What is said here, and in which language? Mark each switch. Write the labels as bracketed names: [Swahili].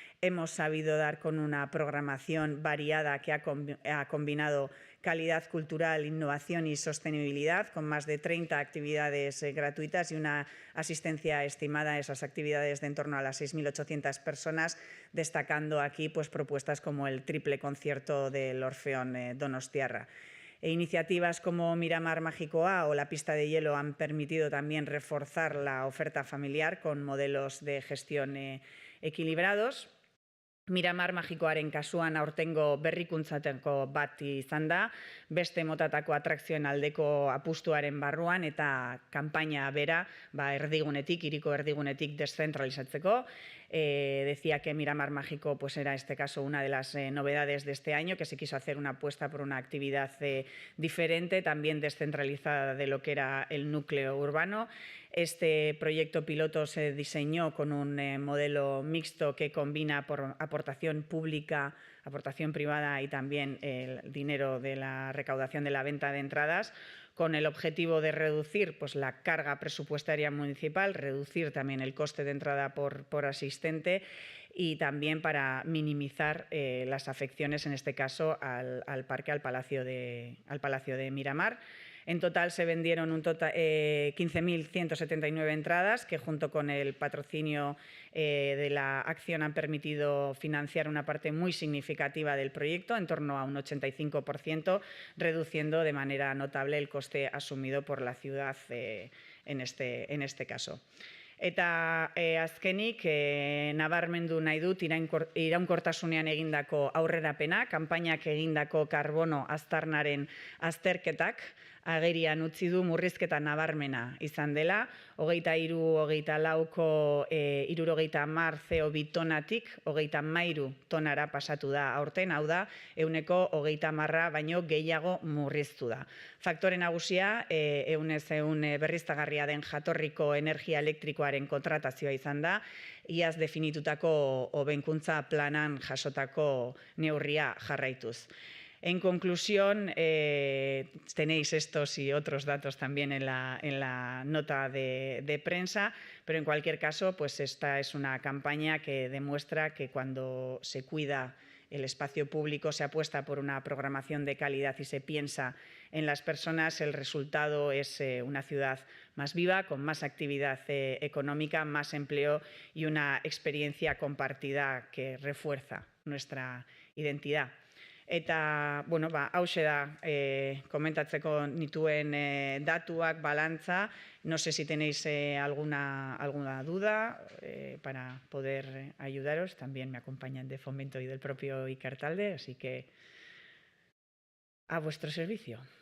[Spanish] Hemos sabido dar con una programación variada que ha combinado calidad cultural, innovación y sostenibilidad, con más de 30 actividades gratuitas y una asistencia estimada a esas actividades de en torno a las 6.800 personas, destacando aquí propuestas como el triple concierto del Orfeón Donostiarra. Iniciativas como Miramar Mágico A o la pista de hielo han permitido también reforzar la oferta familiar con modelos de gestión equilibrados. [Basque] Miramar Magikoaren kasuan aurtengo berrikuntzateko bat izan da, beste motatako atrakzioen aldeko apustuaren barruan eta kanpaina bera hiriko erdigunetik deszentralizatzeko. [Spanish] decía que Miramar Mágico pues era, en este caso, una de las novedades de este año, que se quiso hacer una apuesta por una actividad diferente, también descentralizada de lo que era el núcleo urbano. Este proyecto piloto se diseñó con un modelo mixto que combina por aportación pública, aportación privada y también el dinero de la recaudación de la venta de entradas, con el objetivo de reducir pues, la carga presupuestaria municipal, reducir también el coste de entrada por asistente y también para minimizar las afecciones, en este caso, al parque, al Palacio de Miramar. En total se vendieron 15.179 entradas, que junto con el patrocinio de la acción han permitido financiar una parte muy significativa del proyecto, en torno a un 85%, reduciendo de manera notable el coste asumido por la ciudad en este caso. [Basque] Eta azkenik, nabarmendu nahi dut iraunkortasunean egindako aurrerapena, kanpainak egindako karbono aztarnaren azterketak agerian utzi du murrizketa nabarmena izan dela, 23-24ko 70 CO2 tonatik 33 tonara pasatu da aurten, hau da, 30% baino gehiago murriztu da. Faktore nagusia, 100% berriztagarria den jatorriko energia elektrikoaren kontratazioa izan da, iaz definitutako hobekuntza planan jasotako neurria jarraituz. [Spanish] En conclusión, tenéis estos y otros datos también en la nota de prensa, pero en cualquier caso, pues esta es una campaña que demuestra que cuando se cuida el espacio público, se apuesta por una programación de calidad y se piensa en las personas, el resultado es una ciudad más viva, con más actividad económica, más empleo y una experiencia compartida que refuerza nuestra identidad. [Basque] Eta, bueno, hauxe da komentatzeko nituen datuak, balantza. [Spanish] No sé si tenéis alguna duda para poder ayudaros. También me acompañan de Fomento y del propio Ikertalde, así que a vuestro servicio.